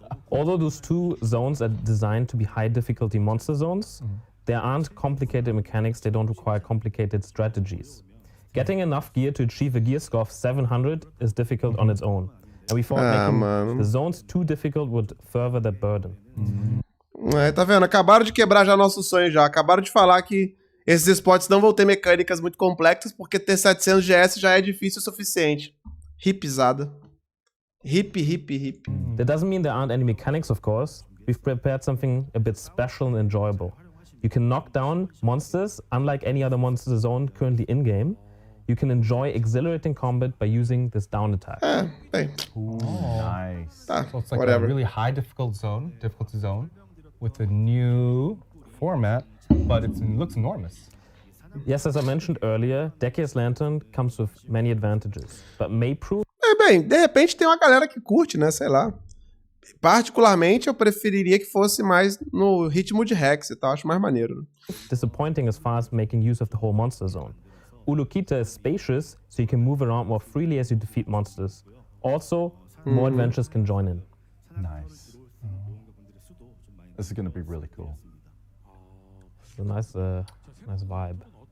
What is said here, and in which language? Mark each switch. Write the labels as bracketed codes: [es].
[en] Although those two zones are designed to be high difficulty monster zones, there aren't complicated mechanics, they don't require complicated strategies. Getting enough gear to achieve a gear score of 700 is difficult on its own. And we thought making the zones too difficult would further that burden. [pt] Tá vendo? Acabaram de quebrar já nosso sonho já. Acabaram de falar que esses spots não vão ter mecânicas muito complexas porque ter 700 GS já é difícil o suficiente. Hipzada. Hip. [en] That doesn't mean there aren't any mechanics, of course. We've prepared something a bit special and enjoyable. You can knock down monsters, unlike any other monster zone currently in-game. You can enjoy exhilarating combat by using this down attack. [pt] Bem. [en] Nice. [pt] Tá, [en] So it's like whatever. a really high difficulty zone with a new format, but it looks enormous. Yes, as I mentioned earlier, Decades Lantern comes with many advantages, but may prove [pt] Bem, de repente tem uma galera que curte, né? Sei lá. Particularmente, eu preferiria que fosse mais no ritmo de Hex e tal. Acho mais maneiro. Né? [en] disappointing as far as making use of the whole monster zone. Ulukita is spacious, so you can move around more freely as you defeat monsters. Also, more adventures can join in. Nice. This is going to be really cool. It's a nice vibe.